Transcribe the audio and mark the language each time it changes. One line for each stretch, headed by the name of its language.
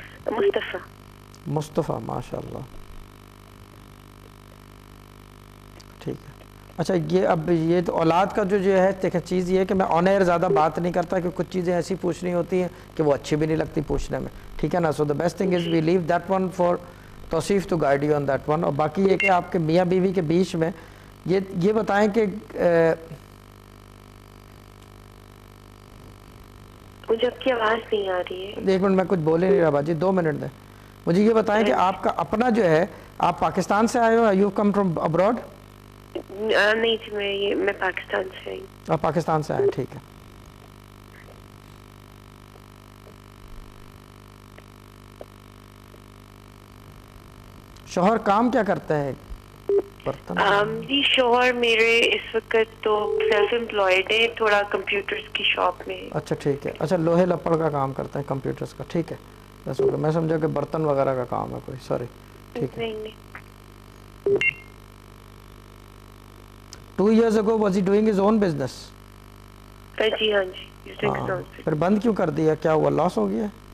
Urdu: مصطفیٰ. مصطفیٰ, ماشاء اللہ. ٹھیک ہے. اچھا یہ اب یہ تو اولاد کا جو ہے دیکھیں چیز یہ ہے کہ میں آن ایئر زیادہ بات نہیں کرتا کہ کچھ چیزیں ایسی پوچھنی ہوتی ہیں کہ وہ اچھی بھی نہیں لگتی پوچھنے میں, ٹھیک ہے نا.
English: So the best thing is we leave that one for Tauseef to guide you on that one.
Urdu: اور باقی یہ کہ آپ کے میاں بیوی کے بیچ میں یہ بتائیں کہ مجھے آپ کی آواز نہیں آ رہی ہے. ایک منٹ میں کچھ بول ہی نہیں رہا باجی, 2 منٹ دیں مجھے. یہ بتائیں کہ آپ کا اپنا جو ہے آپ پاکستان سے آئے ہو,
English: You come from abroad?
Urdu: نہیں جی میں پاکستان سے آئی. آپ پاکستان سے آئے, ٹھیک ہے. شوہر کام کیا کرتے ہیں؟ جی شوہر میرے اس وقت تو سیلف امپلائڈ ہے, تھوڑا کمپیوٹرز کی شاپ میں. اچھا ٹھیک ہے. اچھا لوہے لپڑ کا کام کرتے ہیں, کمپیوٹرز کا, ٹھیک ہے. میں سمجھا کہ برتن وغیرہ کا کام ہے کوئی, سوری. ٹھیک ہے.
English: 2 years ago was he doing his own business?
Urdu: جی ہاں جی. پھر بند کیوں کر دیا, کیا ہوا, لاس ہو گیا؟